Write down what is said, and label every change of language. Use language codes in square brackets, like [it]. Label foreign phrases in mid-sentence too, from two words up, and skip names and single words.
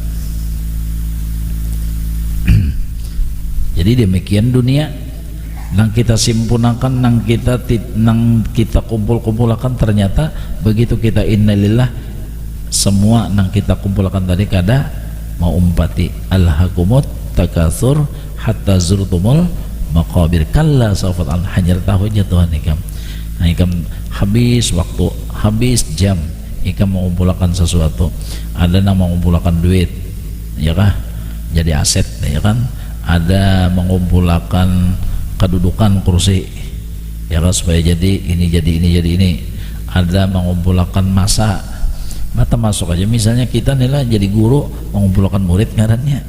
[bjn] Jadi demikian dunia nang kita simpunakan, nang kita kumpul-kumpulakan, ternyata begitu kita innalillah semua nang kita kumpulkan tadi kada mau umpati [ar] ألهاكم التكاثر حتى زرتم المقابر كلا سوف [bjn] hanyar tahu aja Tuhan ikam. Nah ikam habis waktu, habis jam ikam mengumpulkan sesuatu, ada yang mengumpulkan duit ya kah jadi aset ya kan, ada mengumpulkan kedudukan kursi ya kan supaya jadi ini jadi ini jadi ini, ada mengumpulkan masa mata masuk aja misalnya kita nilai jadi guru mengumpulkan murid ngarannya.